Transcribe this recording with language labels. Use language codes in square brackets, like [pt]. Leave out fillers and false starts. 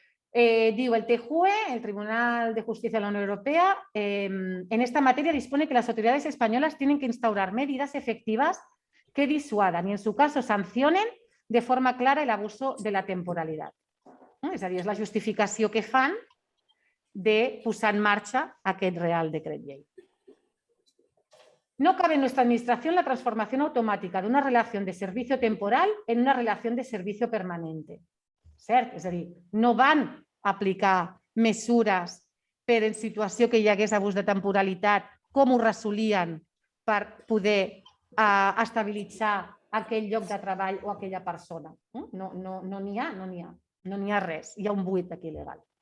[ca] Diu el TJUE, [es] el Tribunal de Justicia de la Unión Europea, en esta materia dispone que las autoridades españolas tienen que instaurar medidas efectivas que disuadan y en su caso sancionen de forma clara el abuso de la temporalidad. [ca] És a dir, és la justificació que fan de posar en marxa aquest Real Decret Llei. [es] No cabe en nuestra administración la transformación automática de una relación de servicio temporal en una relación de servicio permanente. [ca] Cert? És a dir, no van aplicar mesures per en situació que hi hagués abús de temporalitat, com ho resolien per poder estabilitzar aquell lloc de treball o aquella persona. No n'hi ha, no n'hi ha res. Hi ha un buit aquí legal.